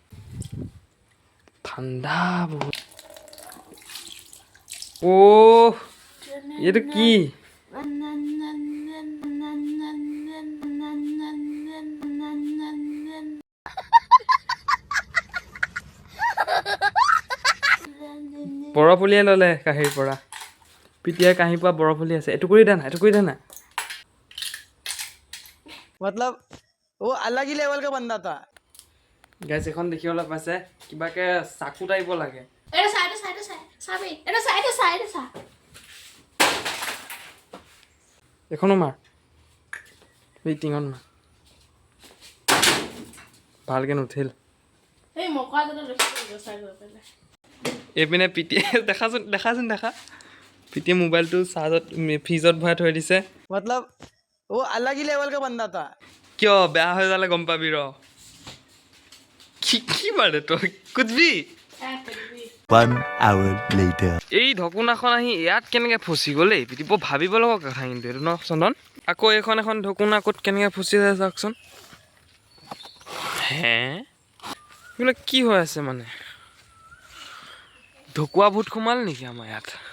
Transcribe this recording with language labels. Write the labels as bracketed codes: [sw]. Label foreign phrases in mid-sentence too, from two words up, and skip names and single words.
[as] ঠাণ্ডা বহুত এইটো কি বৰফ উলিয়াই ল'লে কাঁহীৰ পৰা পিতিয়াই কাঁহীৰ পৰা বৰফ উলিয়াই আছে এইটো কৰি দে না [hi] मतलब वो अलग ही लेवल का बंदा था [as] গাইছ এখন দেখিবলৈ পাইছে কিবাকে চাকু টাইপ লাগে এখনো মাৰ টিঙত মাৰ ভালকে নুঠিল এইপিনে পিটিয়ে দেখা পিটিয়ে মোবাইলটো চাৰ্জত ফ্ৰিজত ভৰাই থৈ দিছে [hi] मतलब वो अलग ही लेवल का बंदा था [as] কিয় বেয়া হৈ যালে গম পাবি কি বাৰে তই কুছবি [en] 1 hour later [as] এই ঢকুনাখন আহি ইয়াত কেনেকৈ ফচি গ'ল এই পিটিব ভাবিব লগা কথা কিন্তু এইটো ন চন্দন আকৌ এখন ঢকুনা ক'ত কেনেকৈ ফচি যায় চাওকচোন হে এইবিলাক কি হৈ আছে মানে ঢকুৱা ভূত সোমাল নেকি আমাৰ ইয়াত